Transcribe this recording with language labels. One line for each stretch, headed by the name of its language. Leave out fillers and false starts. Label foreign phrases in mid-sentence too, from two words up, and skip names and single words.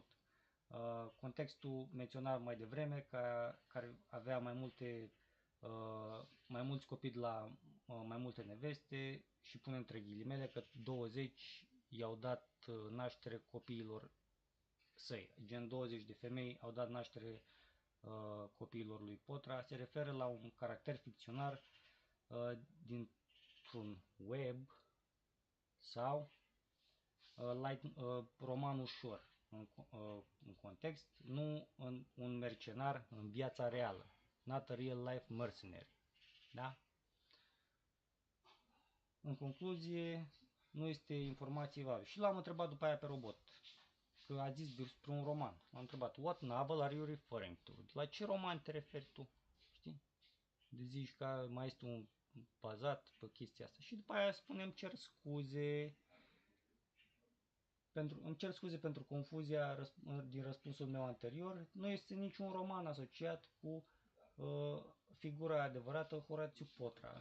Romanian: Contextul menționat mai devreme, care avea mai mulți copii de la mai multe neveste și pune între ghilimele că 20 i-au dat naștere copiilor săi, gen 20 de femei au dat naștere copiilor lui Potra. Se referă la un caracter ficțional dintr-un web sau roman ușor în context, nu un mercenar în viața reală,
English: not a real life mercenary.
Romanian: Da? În concluzie, nu este informație valabilă. Și l-am întrebat după aia pe robot, că a zis despre un roman. L-am întrebat,
English: what novel are you referring to?
Romanian: La ce roman te referi tu? Știi? De zici că mai este un bazat pe chestia asta. Și după aia spune, îmi cer scuze pentru confuzia din răspunsul meu anterior. Nu este niciun roman asociat cu figura adevărată Horatiu Potra.